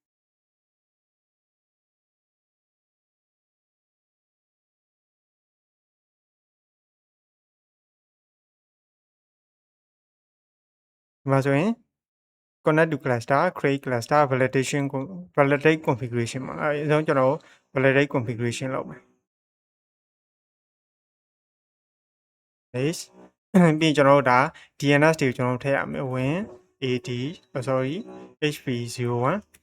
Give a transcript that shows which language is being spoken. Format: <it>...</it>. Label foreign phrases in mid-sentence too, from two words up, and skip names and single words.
<my>ဒီမှာဆိုရင်</my> <en>connect to cluster create cluster validate configuration</en> <my>မှာအဲဒါကျွန်တော်</my> <en>validate configuration</en> <my>လုပ်မယ် base ပြီးကျွန်တော်တို့ဒါ DNS တွေကိုကျွန်တော်ထည့်ရမယ်ဝင် AD sorry HP01</my>